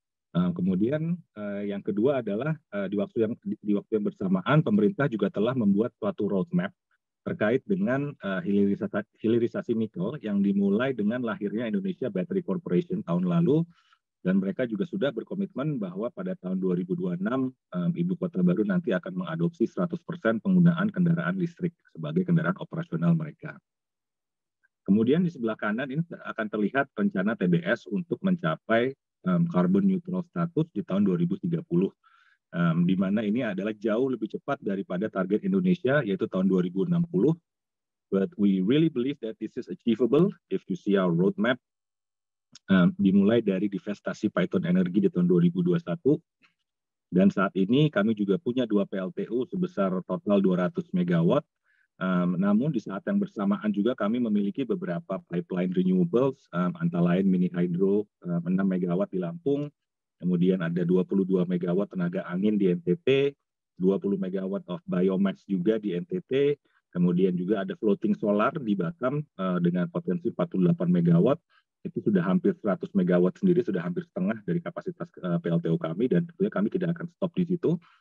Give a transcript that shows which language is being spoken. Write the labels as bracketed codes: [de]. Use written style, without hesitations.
[id] Kemudian yang kedua adalah di waktu yang bersamaan pemerintah juga telah membuat suatu roadmap terkait dengan hilirisasi nikel yang dimulai dengan lahirnya Indonesia Battery Corporation tahun lalu, dan mereka juga sudah berkomitmen bahwa pada tahun 2026 Ibu Kota Baru nanti akan mengadopsi 100% penggunaan kendaraan listrik sebagai kendaraan operasional mereka. Kemudian di sebelah kanan ini akan terlihat rencana TBS untuk mencapai carbon neutral status di tahun 2030. Di mana ini adalah jauh lebih cepat daripada target Indonesia, yaitu tahun 2060. [en] But we really believe that this is achievable if you see our roadmap. [id] Dimulai dari divestasi Python Energy di tahun 2021. Dan saat ini kami juga punya 2 PLTU sebesar total 200 megawatt. Namun di saat yang bersamaan juga kami memiliki beberapa pipeline renewables, antara lain mini hydro 6 megawatt di Lampung, kemudian ada 22 megawatt tenaga angin di NTT, 20 megawatt of biomass juga di NTT, kemudian juga ada floating solar di Batam dengan potensi 48 megawatt, itu sudah hampir 100 megawatt sendiri, sudah hampir setengah dari kapasitas PLTU kami, dan tentunya kami tidak akan stop di situ.